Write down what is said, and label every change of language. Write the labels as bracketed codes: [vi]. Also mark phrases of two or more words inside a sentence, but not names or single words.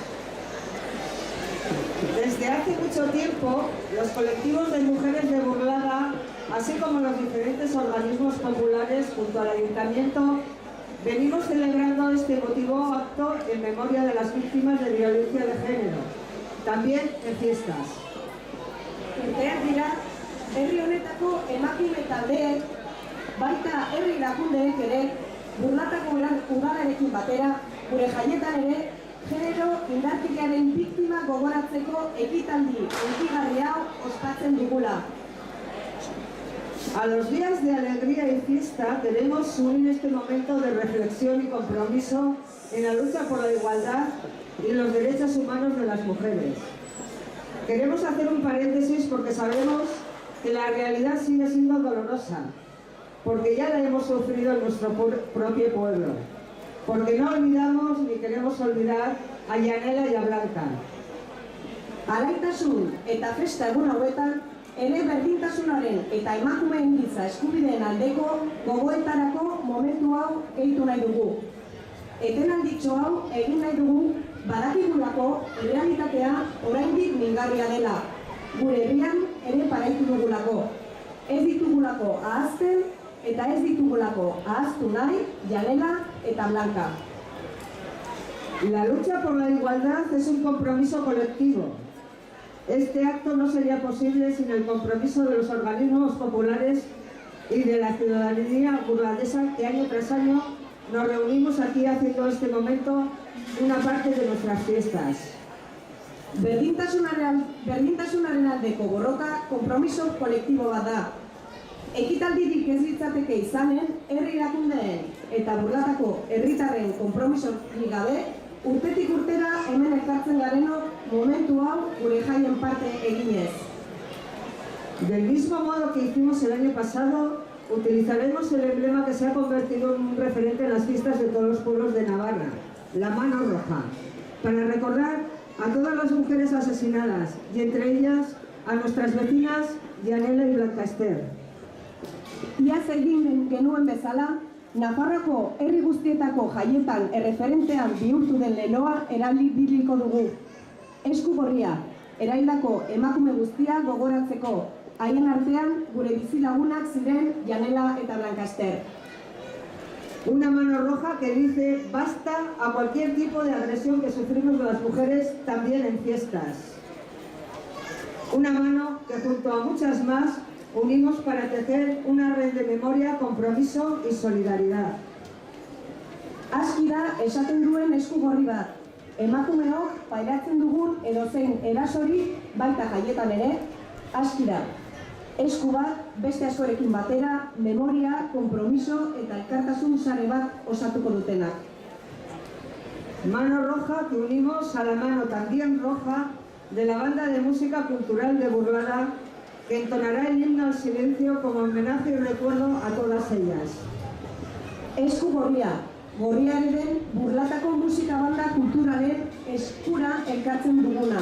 [es] Desde hace mucho tiempo, los colectivos de mujeres de Burlada, así como los diferentes organismos populares junto al Ayuntamiento, venimos celebrando este emotivo acto en memoria de las víctimas de violencia de género, también en fiestas. [eu] Urteak dira, herri honetako emakume taldeek, baita herri erakundeek ere, Burlatako udalarekin batera, gure jaietan ere, genero indarkeriaren biktima gogoratzeko ekitaldi hunkigarri hau ospatzen dugula. [es] A los días de alegría y fiesta queremos unir este momento de reflexión y compromiso en la lucha por la igualdad y los derechos humanos de las mujeres. Queremos hacer un paréntesis porque sabemos que la realidad sigue siendo dolorosa, porque ya la hemos sufrido en nuestro propio pueblo, porque no olvidamos ni queremos olvidar a Yanela y a Blanca. [eu] Alaitasun eta festa egun hauetan, ere berdintasunaren eta emakumeen giza eskubideen aldeko gogoetarako momentu hau gehitu nahi dugu. Etenalditxo hau egin nahi dugu badakigulako errealitatea oraindik mingarria dela. Gure herrian ere paraitu dugulako. Ez ditugulako ahazten eta ez ditugulako ahaztu nahi Yanela eta Blanca. [es] La lucha por la igualdad es un compromiso colectivo. Este acto no sería posible sin el compromiso de los organismos populares y de la ciudadanía burlandesa que año tras año nos reunimos aquí haciendo este momento una parte de nuestras fiestas. [eu] Berdintasunaren aldeko borroka konpromiso kolektibo bat da. Ekitaldirik ez litzateke izanen, herri erakundeen eta Burlatako herritarren konpromisorik gabe, urtetik urtera hemen elkartzen garenok momentu hau gure jaien parte eginez. [es] Del mismo modo que hicimos el año pasado, utilizaremos el emblema que se ha convertido en un referente en las fiestas de todos los pueblos de Navarra, la mano roja, para recordar a todas las mujeres asesinadas y entre ellas a nuestras vecinas Yanela y Blanca Esther. [eu] Iaz egin genuen bezala, Nafarroako herri guztietako jaietan erreferentean bihurtu den leloa erabiliko dugu. Esku gorria, eraildako emakume guztia gogoratzeko, haien artean gure bizilagunak ziren Yanela eta Blanca Esther. [es] Una mano roja que dice basta a cualquier tipo de agresión que sufrimos las mujeres también en fiestas. Una mano que junto a muchas más unimos para tejer una red de memoria, compromiso y solidaridad. [eu] Aski da esaten duen esku gorri bat. Emakumeok pairatzen dugun edozein erasori baita jaietan ere, aski da. Esku bat beste askorekin batera, memoria, compromiso eta elkartasun sare bat osatuko dutenak. [es] Mano roja que unimos a la mano también roja de la banda de música cultural de Burlada, que entonará el himno al silencio como homenaje y recuerdo a todas ellas. [eu] Esku gorria, gorriaren Burlatako musika banda kulturalen eskura elkartzen duguna.